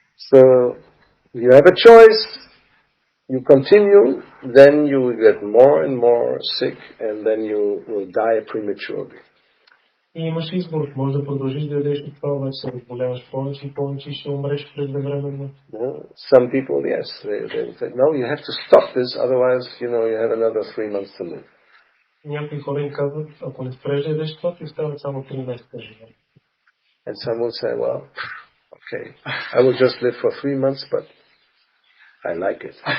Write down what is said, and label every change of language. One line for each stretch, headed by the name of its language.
English: So you have a choice. You continue, then you will get more and more sick, and then you will die prematurely.
Bulgarian: И имаш избор, може да продължиш да ядеш от това, обаче се разболяваш повече и повече и ще умреш преждевременно.
English: Some people, yes, they say, no, you have to stop this, otherwise, you have another 3 months to live.
Bulgarian: Някои хора им казват, ако не спреш да ядеш това, ти остават само 3 месеца живот.
English: And some will say, well, okay, I will just live for 3 months, but I like it.